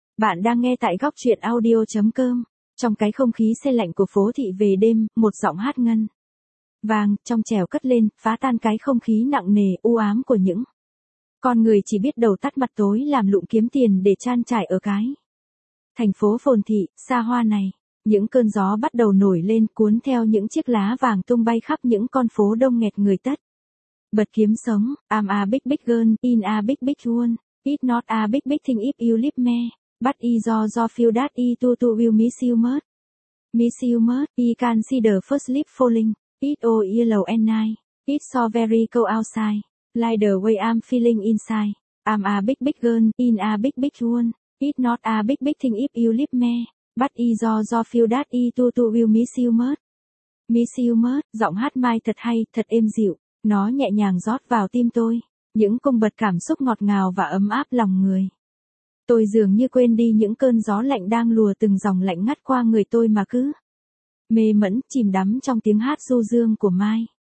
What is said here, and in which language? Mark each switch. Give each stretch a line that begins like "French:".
Vietnamese: Bạn đang nghe tại góc truyện audio.com. Trong cái không khí se lạnh của phố thị về đêm, một giọng hát ngân vàng, trong trẻo cất lên, phá tan cái không khí nặng nề, u ám của những con người chỉ biết đầu tắt mặt tối làm lụng kiếm tiền để trang trải ở cái thành phố phồn thị, xa hoa này. Những cơn gió bắt đầu nổi lên cuốn theo những chiếc lá vàng tung bay khắp những con phố đông nghẹt người tất. Bật kiếm sống,
English: I'm a big big girl, in a big big one, it's not a big big thing if you leave me, but I do feel that I too will miss you much. Miss you much, I can see the first leaf falling. It's all yellow and nice. It's so very cold outside. Like the way I'm feeling inside. I'm a big big girl in a big big world. It's not a big big thing if you leave me. But I do feel that I too will miss you much. Miss you much.
Vietnamese: Giọng hát Mai thật hay, thật êm dịu. Nó nhẹ nhàng rót vào tim tôi. Những cung bậc cảm xúc ngọt ngào và ấm áp lòng người. Tôi dường như quên đi những cơn gió lạnh đang lùa từng dòng lạnh ngắt qua người tôi mà cứ mê mẩn chìm đắm trong tiếng hát du dương của Mai.